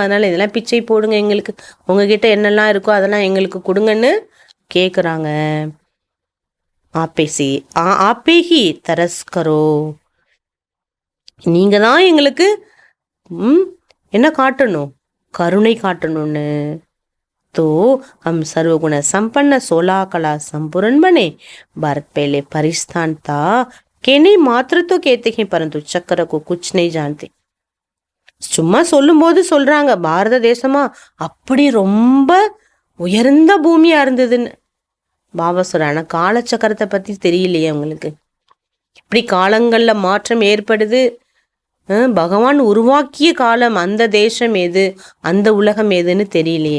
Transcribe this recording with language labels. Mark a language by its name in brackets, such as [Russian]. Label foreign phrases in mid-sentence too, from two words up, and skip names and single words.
[Tamil] அதனால இதெல்லாம் பிச்சை போடுங்க, எங்களுக்கு உங்ககிட்ட என்னெல்லாம் இருக்கோ அதெல்லாம் எங்களுக்கு கொடுங்கன்னு கேட்குறாங்க. [Hindi] आप ही तरस करो, [Tamil] நீங்க தான் எங்களுக்கு என்ன காட்டணும், கருணை காட்டணும்னு. [Hindi] तो हम सर्वगुण संपन्न 16 कला संपूर्ण बने। भारत पहले परिस्थान था, कहने मात्र तो कहते हैं परंतु चक्र को कुछ नहीं जानते. [Tamil] சும்மா சொல்லும்போது சொல்றாங்க பாரத தேசமா அப்படி ரொம்ப உயர்ந்த பூமியா இருந்ததுன்னு. பாபா சொல்றாங்க காலச்சக்கரத்தை பத்தி தெரியலையே அவங்களுக்கு. இப்படி காலங்கள்ல மாற்றம் ஏற்படுது. பகவான் உருவாக்கிய காலம், அந்த தேசம் எது, அந்த உலகம் எதுன்னு தெரியலையே.